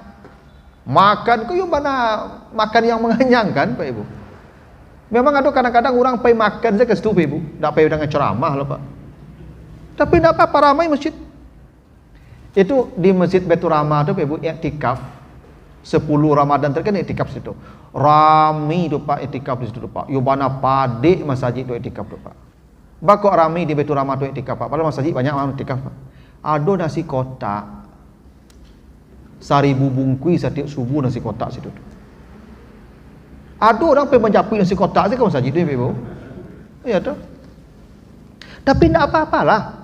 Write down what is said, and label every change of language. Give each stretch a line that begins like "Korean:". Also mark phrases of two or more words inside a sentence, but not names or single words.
Indonesian: Makan ku yang mana makan yang mengenyangkan, Pak Ibu. Memang ada kadang-kadang orang pergi makan saja ke situ, Pak Ibu. Tak pergi dengan ceramah loh, Pak. Tapi tidak apa-apa, ramai masjid. Itu di Masjid Baitur Rahmah itu, Pak Ibu, iktikaf 10 Ramadan terkena iktikaf situ.
Minangkabau: Rami tu Pak iktikaf di situ Pak. Yo bana padik masjid tu iktikaf tu Pak. Bakok rami di Baitur Rahmah tu iktikaf Pak.
Indonesian: Padahal masjid banyak orang iktikaf Pak. Ada nasi kotak 1000 bungkui setiap subuh nasi kotak situ. Ada orang pergi menjapui nasi kotak saja ke masjid tu, Ibu. Ya tu. Tapi tidak apa-apalah.